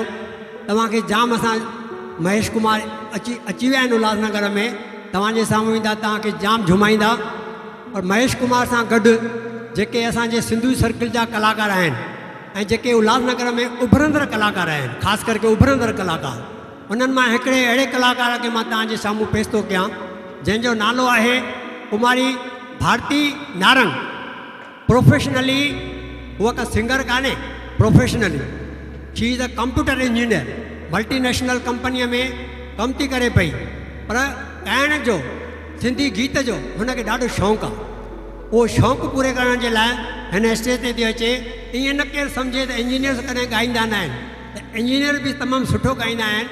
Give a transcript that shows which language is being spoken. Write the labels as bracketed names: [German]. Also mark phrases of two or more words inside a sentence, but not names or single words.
[Sindhi] तव्हांखे जाम असां महेश कुमार अची विया आहिनि उल्हासनगर में, तव्हांजे साम्हूं ईंदा तव्हांखे जाम झुमाईंदा। और महेश कुमार सां गॾु जेके असांजे सिंधु सर्किल जा कलाकार आहिनि ऐं जेके उल्हासनगर में उभरंदड़ कलाकार आहिनि, ख़ासि करके उभरंदड़ कलाकार, उन्हनि मां हिकिड़े अहिड़े कलाकार खे मां तव्हांजे साम्हूं पेश थो कयां जंहिंजो नालो आहे कुमारी भारती नारंग। प्रोफेशनली उहा का सिंगर कान्हे, [English] professionally she is a computer engineer, multinational company [Sindhi] में कमु थी करे पई, पर ॻाइण जो सिंधी गीत जो हुनखे ॾाढो शौक़ु आहे। उहो शौक़ु पूरे करण जे लाइ हिन स्टेज ते थी अचे। ईअं न केरु सम्झे त इंजीनियर्स कॾहिं ॻाईंदा न आहिनि, त इंजीनियर बि तमामु सुठो ॻाईंदा आहिनि।